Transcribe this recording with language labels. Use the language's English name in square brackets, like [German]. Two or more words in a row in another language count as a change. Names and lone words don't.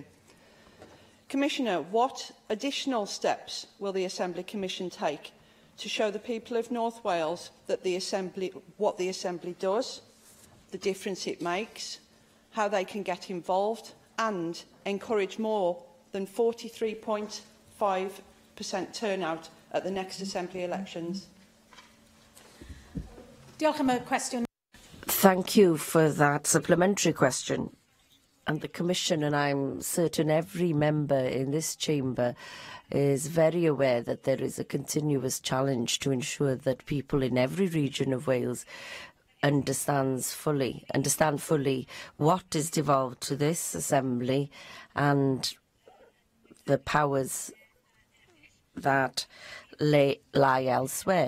[English] Commissioner, what additional steps will the Assembly Commission take to show the people of North Wales that what the Assembly does, the difference it makes, how they can get involved and encourage more than 43.5% turnout at the next Assembly elections? [Welsh] Diolch am y cwestiwn. [English] Thank you for that supplementary question. And the Commission, and I'm certain every member in this chamber, is very aware that there is a continuous challenge to ensure that people in every region of Wales understand fully what is devolved to this Assembly and the powers that lie elsewhere.